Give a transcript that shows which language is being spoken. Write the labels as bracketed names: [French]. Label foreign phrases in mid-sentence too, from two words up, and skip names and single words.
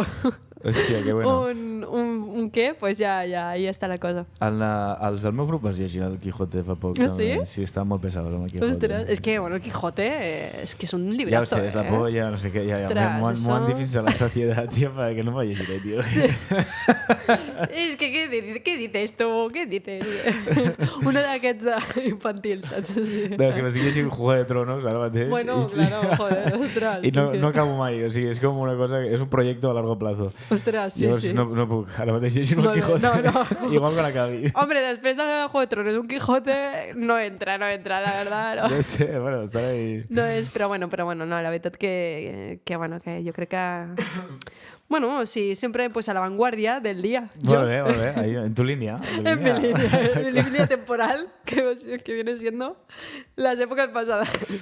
[Spanish] hòstia, que bueno. [Catalan] un què, pues ja està la cosa. Els del meu grup es llegien el Quijote fa poc. Sí? Sí, estaven molt pesados amb el Quijote. Ostres, és que, bueno, el Quijote és que és un librazo, ja ho sé, és la polla, no sé què, m'ho han dit fins a [Spanish] la saciedad, tío, para que no me [Catalan] llegiré, tío. És que, [Spanish] ¿qué dices tu? ¿Qué dices? [Catalan] Uno d'aquests infantils, saps? No, és que m'estic llegint Juego de Tronos ara mateix. [Spanish] Bueno, claro, joder, ostres. [Catalan] I no acabo mai, o sigui, és com una cosa, és [Spanish] un proyecto a largo plazo. [Catalan] Ostres, sí. Llavors no puc, ara mateix llegir el Quijote. No. Igual que l'acabi. [Spanish] Hombre, després de Juego de Tronos, un Quijote no entra, la verdad. No [Catalan] sé, bueno, estarà ahí... No és, però bueno, no, la veritat que jo crec que... [Spanish] Bueno, sí, siempre pues a la vanguardia del día. [Catalan] Molt bé, [Spanish] ahí, en tu línea. En mi línea temporal, que viene siendo las épocas pasadas.